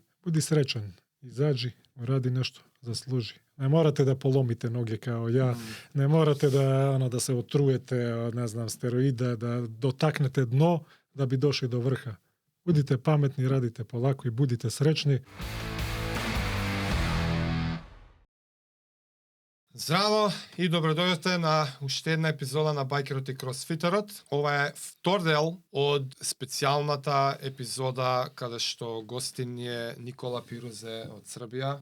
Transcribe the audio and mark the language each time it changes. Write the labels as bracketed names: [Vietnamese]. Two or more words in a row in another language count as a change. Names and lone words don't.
[Serbian] Budi srećan. Izađi, radi nešto, zasluži. Ne morate da polomite noge kao ja. Ne morate da se otrujete od, ne znam, steroida, da dotaknete dno da bi došli do vrha. Budite pametni, radite polako i budite srećni. [Macedonian] Здраво и добродојдовте на уште една епизода на Байкерот и Кросфитерот. Ова е втор дел од специјалната епизода каде што гостин е Никола Пирузе од Србија.